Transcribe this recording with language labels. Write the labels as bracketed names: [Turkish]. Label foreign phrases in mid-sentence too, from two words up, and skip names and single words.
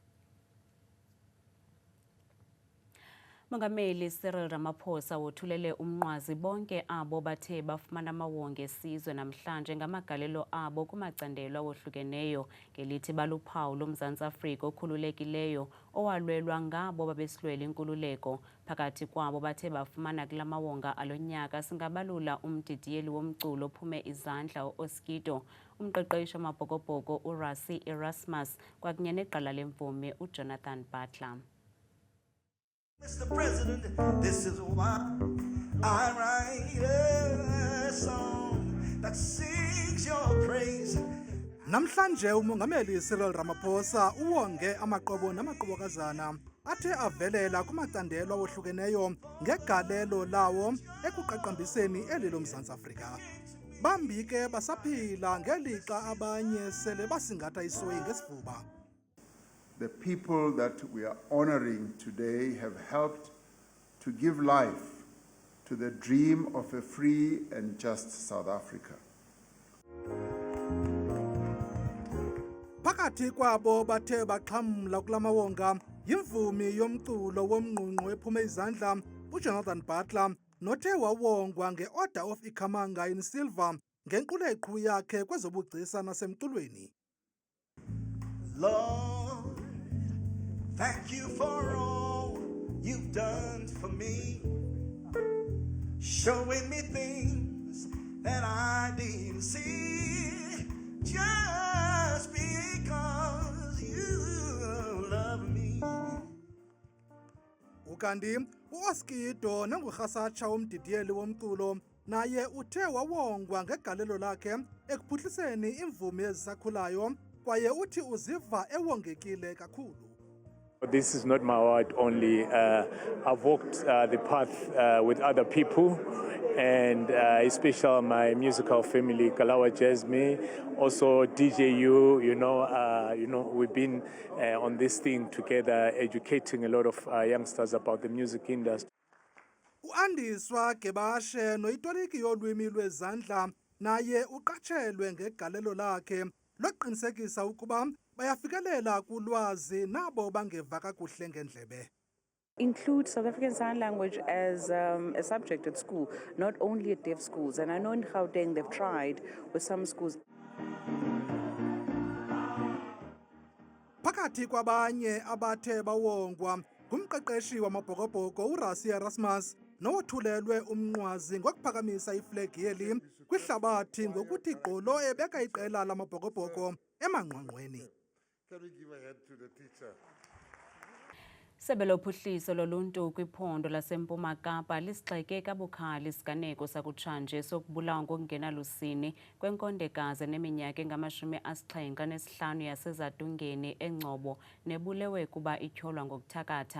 [Xhosa] Mongameli Cyril Ramaphosa wothulele umnqwazi bonke abo bathe bafumana amawonga esizwe namhlanje ngamagalelo abo kumacandelo awohlukeneyo ngelithi baluphawu loMzantsi Afrika okhululekileyo owalwelwa ngabo babesilwela inkululeko. Phakathi kwabo bathe bafumana kula mawonga alonyaka singabalula umdidiyeli womculo ophume izandla uOskido, umqeqeshi wamabhokobhoko uRasi Erasmus kwakunye neqala lemvumi uJonathan Butler. [English] Mr. President, this is why I write a song that sings your praise. [Xhosa] Namhlanje umongameli Cyril Ramaphosa uwonge amaqobo namaqobokazana athe avelela kumacandelo awohlukeneyo ngegalelo lawo ekuqaqambiseni eli loMzantsi Afrika. Bambi ke basaphila ngelixa abanye sele basingatha isoyi ngesifuba. [English] The people that we are honoring today have helped to give life to the dream of a free and just South Africa. [Xhosa] Phakathi kwabo bathe baxhamla kulamawonga yimvumi yomculo womnqunqu ephume izandla uJonathan Butler nothe wawongwa nge-Order of Ikhamanga in Silver ngenquleqhu yakhe kwezobugcisa nasemculweni. [English] Lord, thank you for all you've done for me, showing me things that I didn't see, just because you love me. [Xhosa] Ukanti uOskido nengurhasatsha womdidiyeli womculo naye uthe wawongwa ngegalelo lakhe ekuphuhliseni imvumi ezisakhulayo kwaye uthi uziva ewongekile kakhulu. [English] This is not my award only. I've walked the path with other people, and especially my musical family, Kalawa Jasmine, also DJU. We've been on this thing together, educating a lot of youngsters about the music industry. [Xhosa] UAndiswa Gebashe noyitoliki yolwimi lwezandla naye uqatshelwe ngegalelo lakhe loqinisekisa ukuba bayafikelela kulwazi nabo bangeva kakuhle ngendlebe. [English] Include South African Sign Language as a subject at school, not only at deaf schools. And I know in Gauteng they've tried with some schools. [Xhosa] Phakathi kwabanye abathe bawongwa ngumqeqeshi wamabhokobhoko uRasi Erasmus nowothulelwe umnqwazi ngokuphakamisa iflegi yeli kwihlabathi ngokuthi gqolo ebeka iqela lamabhokobhoko emanqwanqweni. [English] Can we give a hand to the teacher? [Xhosa] Isebe lophuhliso loluntu kwiphondo laseMpuma Kapa lisigxeke kabukhali isiganeko sakutshanje sokubulawa ngokungenalusini kwenkondekazi neminyaka engama-75 yasezadungeni eNgcobo nebulewe kuba ityholwa ngokuthakatha.